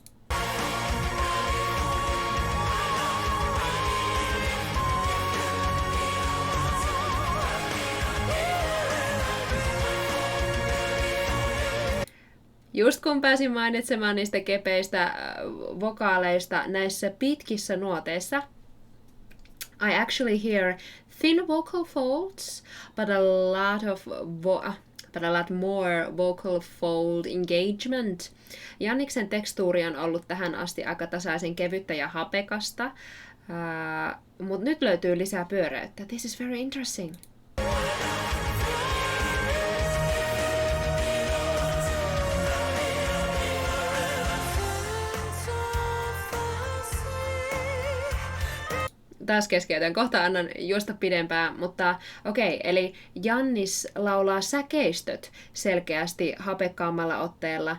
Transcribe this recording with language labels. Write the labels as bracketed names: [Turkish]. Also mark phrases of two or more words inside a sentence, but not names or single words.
[Finnish] Just kun pääsin mainitsemaan niistä kepeistä vokaaleista näissä pitkissä nuoteissa, [English] I actually hear thin vocal folds, but a lot more vocal fold engagement. [Finnish] Janniksen tekstuuri on ollut tähän asti aika tasaisen kevyttä ja hapekasta, mutta nyt löytyy lisää pyöreyttä. [English] This is very interesting. [Finnish] Taas keskeytän. Kohta annan juosta pidempään, mutta okei, eli Jannis laulaa säkeistöt selkeästi hapekkaammalla otteella.